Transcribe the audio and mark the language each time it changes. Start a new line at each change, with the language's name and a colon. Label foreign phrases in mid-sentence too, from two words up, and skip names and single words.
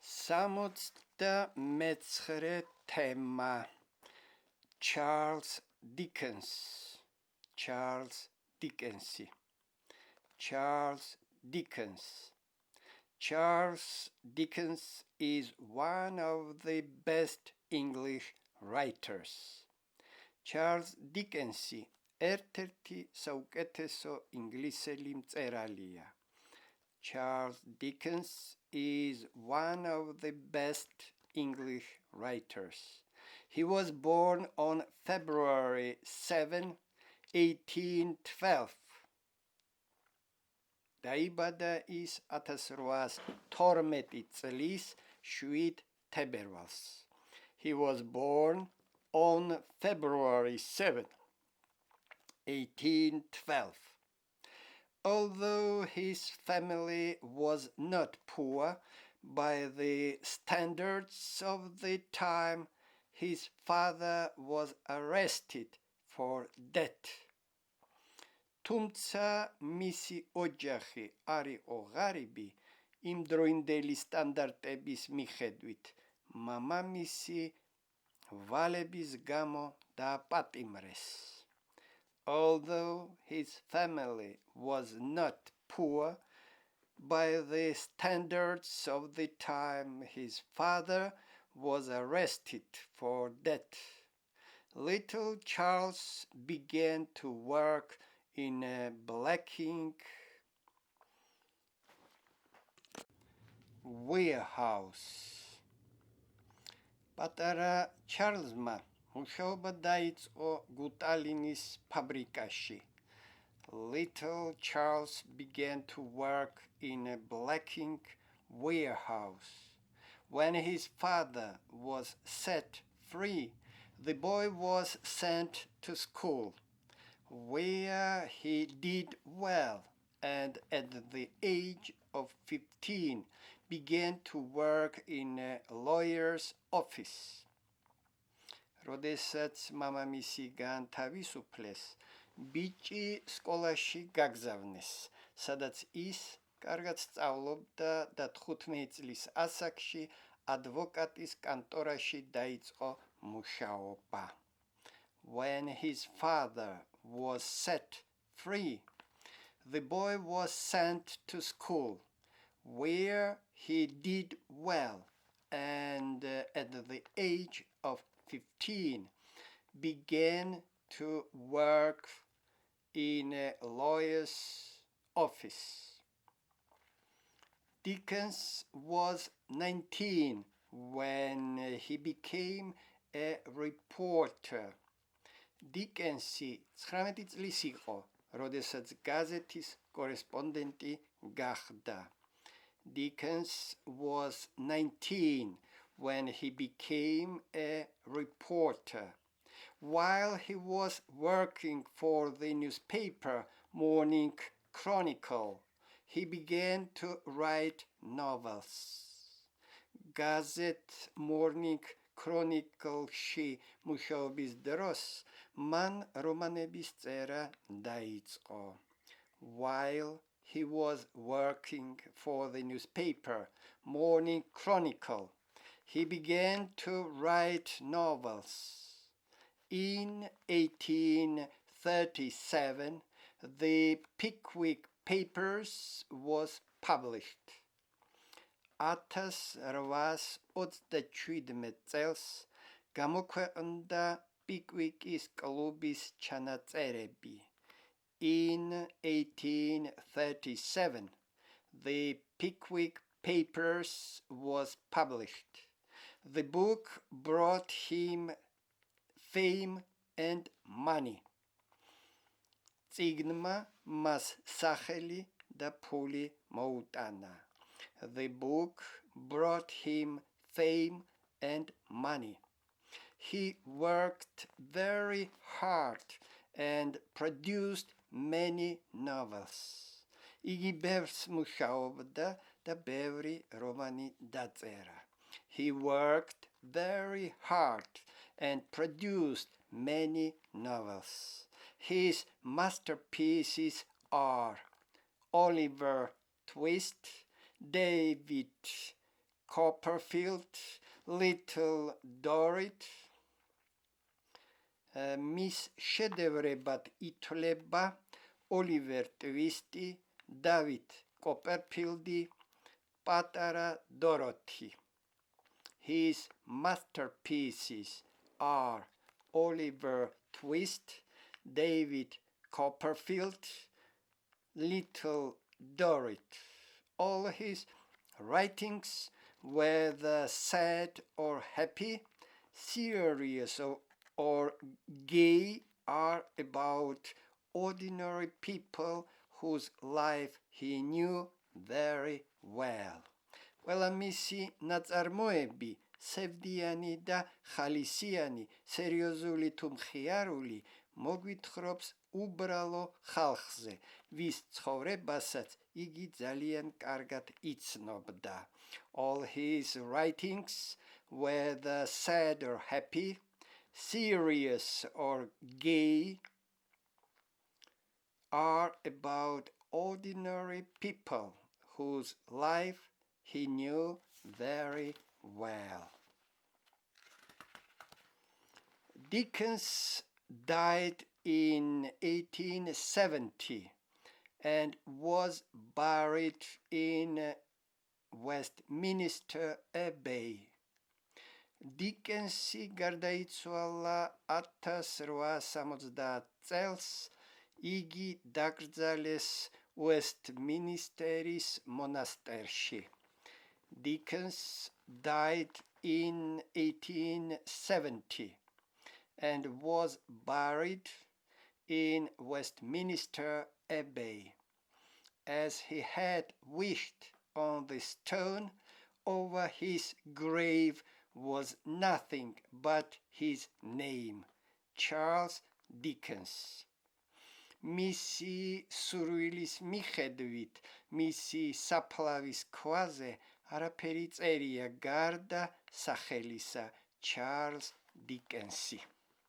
English: 69 თემა ჩარლზ დიკენსი Charles Dickens is one of the best English writers.
Georgian: Charles Dickensi ერთ-ერთი საუკეთესო ინგლისელი მწერალია.
English: Charles Dickens is one of the best English writers. He was born on February 7, 1812.
Georgian: დაიბადა ის 1812 წლის 7 თებერვალს.
English: He was born on February 7, 1812. Although his family was not poor by the standards of the time, his father was arrested for debt.
Georgian: თუმცა მისი ოჯახი არ იყო ღარიბი იმ დროინდელი სტანდარტების მიხედვით, მამამისი ვალების გამო დააპატიმრეს.
English: Although his family was not poor by the standards of the time, his father was arrested for debt. Little Charles began to work in a blacking warehouse.
Georgian: პატარა ჩარლზმა მუშაობა დაიწყო გუტალინის ფაბრიკაში.
English: Little Charles began to work in a blacking warehouse. When his father was set free, the boy was sent to school, where he did well, and at the age of 15 began to work in a lawyer's office.
Georgian: როდესაც მამამისი განთავისუფლეს, ბიჭი სკოლაში გაგზავნეს, სადაც ის კარგად სწავლობდა და 15 წლის ასაკში ადვოკატის კანტორაში დაიწყო მუშაობა.
English: When his father was set free, the boy was sent to school, where he did well, and at the age of 15 began to work in a lawyer's office. Dickens was 19 when he became a reporter.
Georgian: დიკენსი 19 წლის იყო, როდესაც გაზეთის კორესპონდენტი გახდა.
English: Dickens was 19 when he became a reporter. While he was working for the newspaper Morning Chronicle, he began to write novels.
Georgian: Gazette Morning Chronicle-ში მუშაობის დროს მან რომანების წერა დაიწყო.
English: While he was working for the newspaper Morning Chronicle, he began to write novels. In 1837, the Pickwick Papers was published.
Georgian: 1827 წელს გამოქვეყნდა პიკვიკის კლუბის ჩანაწერები.
English: In 1837, the Pickwick Papers was published. The book brought him fame and money.
Georgian: წიგნმა მას სახელი და ფული მოუტანა.
English: The book brought him fame and money. He worked very hard and produced many novels.
Georgian: იგი ბევრს მუშაობდა და ბევრი რომანი დაწერა.
English: He worked very hard and produced many novels. His masterpieces are Oliver Twist, David Copperfield, Little Dorrit.
Georgian: მის შედევრებად ითვლება ოლივერ ტვისტი, დავით კოპერფილდი, პატარა დოროთი.
English: His masterpieces are Oliver Twist, David Copperfield, Little Dorrit. All his writings, whether sad or happy, serious or gay, are about ordinary people whose life he knew very well.
Georgian: ყველა მისი ნაწარმოები, სევდიანი და ხალისიანი, სერიოზული თუ მხიარული, მოგვითხრობს უბრალო ხალხზე, ვის ცხოვრებასაც იგი ძალიან კარგად იცნობდა.
English: All his writings, whether sad or happy, serious or gay, are about ordinary people whose life he knew very well. Dickens died in 1870 and was buried in Westminster Abbey.
Georgian: დიკენსი გარდაიცვალა 1860 წელს, იგი დაკრძალეს Westminsteris მონასტერში.
English: Dickens died in 1870 and was buried in Westminster Abbey, as he had wished. On the stone over his grave was nothing but his name, Charles Dickens.
Georgian: მისი სურვილის მიხედვით, მისი საფლავის ქვაზე არაფერი წერია გარდა სახელისა, ჩარლზ დიკენსი.